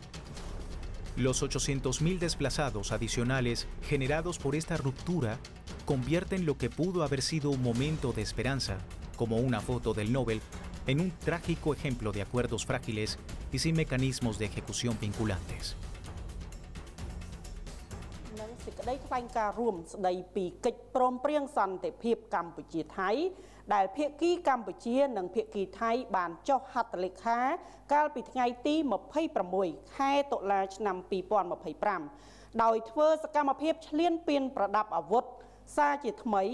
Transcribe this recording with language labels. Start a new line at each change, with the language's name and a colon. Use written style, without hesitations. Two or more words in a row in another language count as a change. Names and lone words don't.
Spanish: Los 800.000 desplazados adicionales generados por esta ruptura convierten lo que pudo haber sido un momento de esperanza, como una foto del Nobel, en un trágico ejemplo de acuerdos frágiles y sin mecanismos de ejecución vinculantes.
Khmer: សេចក្តីថ្លែងការណ៍រួមស្តីពីកិច្ចព្រមព្រៀងសន្តិភាពកម្ពុជាថៃដែលភាគីកម្ពុជានិងភាគីថៃបានចុះហត្ថលេខាកាលពីថ្ងៃទី26ខែតុលាឆ្នាំ2025ដោយធ្វើសកម្មភាពឈ្លានពានប្រដាប់អាវុធសារជាថ្មី